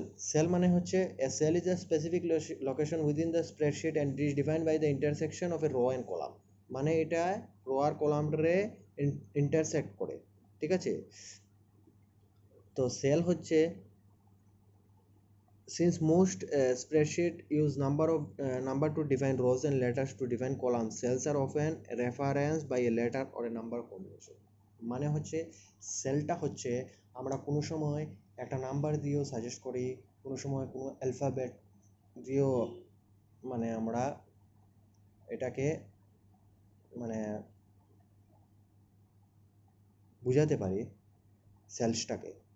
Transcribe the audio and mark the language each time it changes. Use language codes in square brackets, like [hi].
[bn] Sell মানে হচ্ছে [en] a cell is a specific location within the spreadsheet and is defined by the intersection of a row and column, [bn] মানে এটা rho আর কলামরে intersect করে, ঠিক আছে। তো সেল হচ্ছে, [en] since most spreadsheet use number to define rows and letters to define columns, cells are often referenced by a letter or a number combination. [bn] মানে হচ্ছে সেলটা হচ্ছে আমরা কোনো সময় একটা নাম্বার দিয়েও সাজেস্ট করি, কোনো সময় কোনো অ্যালফাবেট দিয়েও মানে আমরা এটাকে মানে বুঝাতে পারি সেলসটাকে।